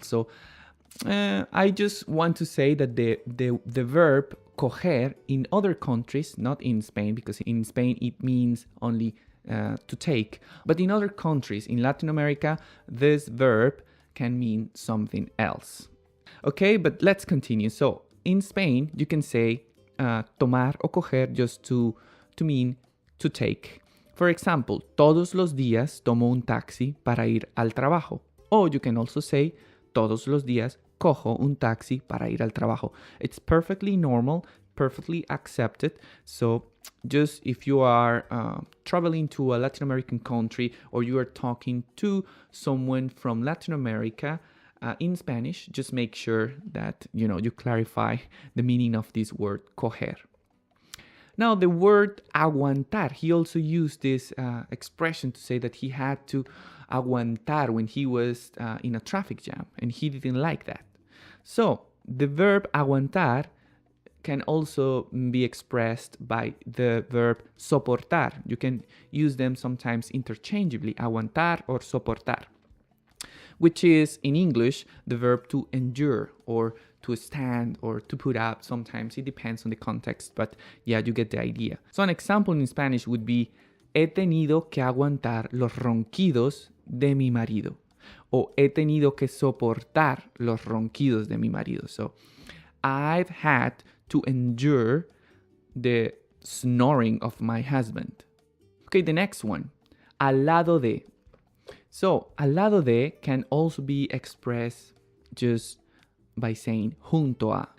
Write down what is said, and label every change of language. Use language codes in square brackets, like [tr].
[en] So I just want to say that the verb coger in other countries, not in Spain, because in Spain it means only to take, but in other countries, in Latin America, this verb can mean something else. Okay, but let's continue. So in Spain, you can say [es] tomar o coger [en] just to mean to take. For example, [es] todos los días tomo un taxi para ir al trabajo. [en] Or you can also say [es] todos los días cojo un taxi para ir al trabajo. [en] It's perfectly normal, perfectly accepted. So just if you are traveling to a Latin American country or you are talking to someone from Latin America in Spanish, just make sure that you clarify the meaning of this word coger. Now the word aguantar, he also used this expression to say that he had to aguantar when he was in a traffic jam, and he didn't like that. So the verb aguantar can also be expressed by the verb soportar. You can use them sometimes interchangeably, aguantar or soportar, which is in English the verb to endure or to stand or to put up. Sometimes it depends on the context, but yeah, you get the idea. So an example in Spanish would be [es] he tenido que aguantar los ronquidos de mi marido. O he tenido que soportar los ronquidos de mi marido. [en] So I've had to endure the snoring of my husband. Okay, the next one, al lado de. So al lado de can also be expressed just by saying [es] junto a.